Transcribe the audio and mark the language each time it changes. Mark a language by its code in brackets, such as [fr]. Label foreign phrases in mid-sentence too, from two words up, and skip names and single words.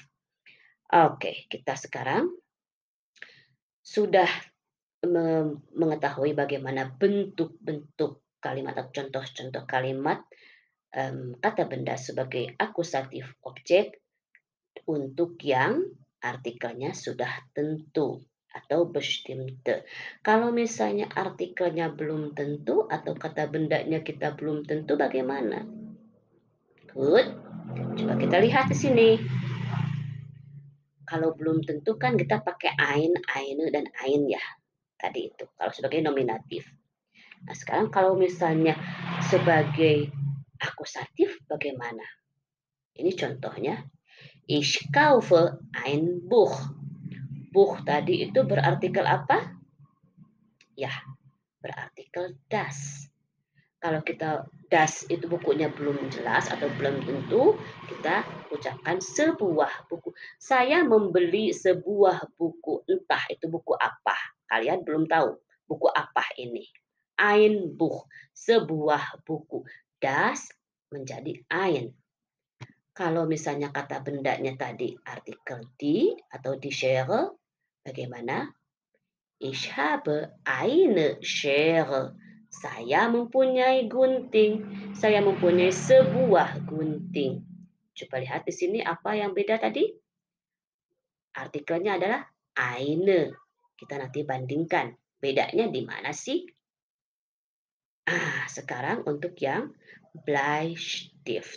[id] Oke, kita sekarang sudah mengetahui bagaimana bentuk-bentuk kalimat atau contoh-contoh kalimat kata benda sebagai akusatif objek untuk yang artikelnya sudah tentu atau bestimmte. Kalau misalnya artikelnya belum tentu atau kata bendanya kita belum tentu bagaimana? Good. Coba kita lihat di sini. Kalau belum tentu kan kita pakai [de] ein, eine, [id] dan ein ya. Tadi itu kalau sebagai nominatif. Nah, sekarang kalau misalnya sebagai akusatif bagaimana? Ini contohnya. [de] Ich kaufe ein Buch. [id] Buch tadi itu berartikel apa? Ya, berartikel das. Kalau kita das itu bukunya belum jelas atau belum tentu, kita ucapkan sebuah buku. Saya membeli sebuah buku, entah itu buku apa. Kalian belum tahu buku apa ini. [de] Ein Buch, [id] sebuah buku. Das menjadi ein. Kalau misalnya kata bendanya tadi artikel die atau [de] die Schere, [id] bagaimana? [de] Ich habe eine Schere. [id] Saya mempunyai gunting. Saya mempunyai sebuah gunting. Coba lihat di sini apa yang beda tadi? Artikelnya adalah eine. Kita nanti bandingkan. Bedanya di mana sih? Sekarang untuk yang Bleistift.